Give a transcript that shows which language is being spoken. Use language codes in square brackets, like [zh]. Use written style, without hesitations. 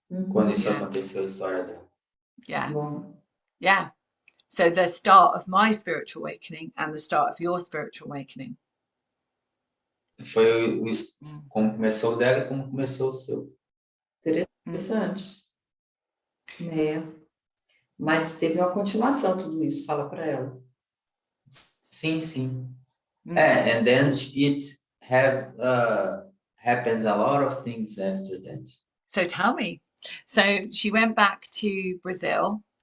[pt] Quando isso aconteceu, a história dela. Yeah. Bom. Yeah. [en] So the start of my spiritual awakening and the start of your spiritual awakening. [pt] Foi como começou o dela e como começou o seu. Interessante. Mas teve uma continuação tudo isso, fala para ela. Sim. [en] And then it happens a lot of things after that. So tell me. So she went back to Brazil.